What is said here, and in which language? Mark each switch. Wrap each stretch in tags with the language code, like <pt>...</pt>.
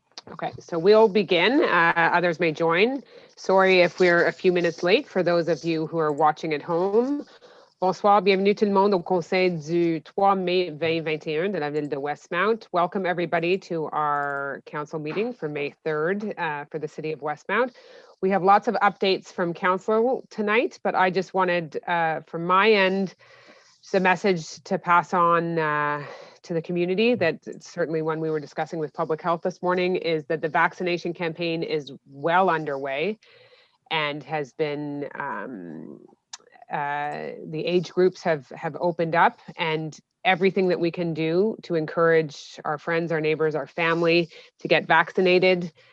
<en>Okay, so we'll begin. Others may join. Sorry if we're a few minutes late for those of you who are watching at home.</en> <fr>Bonsoir, bienvenue tout le monde au conseil du 3 mai 2021 de la ville de Westmount.</fr> <en>Welcome everybody to our council meeting for May 3rd for the city of Westmount. We have lots of updates from council tonight, but I just wanted from my end, the message to pass on to the community that certainly when we were discussing with public health this morning is that the vaccination campaign is well underway and has been the age groups have opened up, and everything that we can do to encourage our friends, our neighbors, our family to get vaccinated.</en>